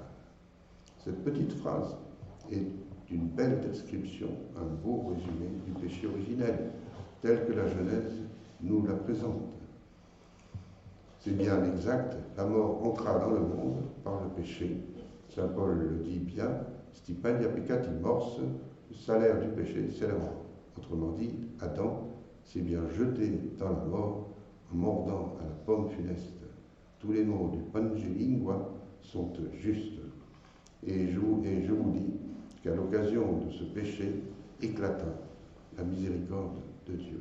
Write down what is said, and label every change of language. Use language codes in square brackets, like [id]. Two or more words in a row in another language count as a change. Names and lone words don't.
[fr] Cette petite phrase est une belle description, un beau résumé du péché originel, tel que la Genèse nous la présente. C'est bien exact, la mort entra dans le monde par le péché. Saint Paul le dit bien, [la] stipendia peccati mors, [fr] le salaire du péché, c'est la mort. Autrement dit, Adam s'est bien jeté dans la mort en mordant à la pomme funeste. Tous les mots du Pangelingua sont justes. Et je vous dis qu'à l'occasion de ce péché éclata la miséricorde de Dieu.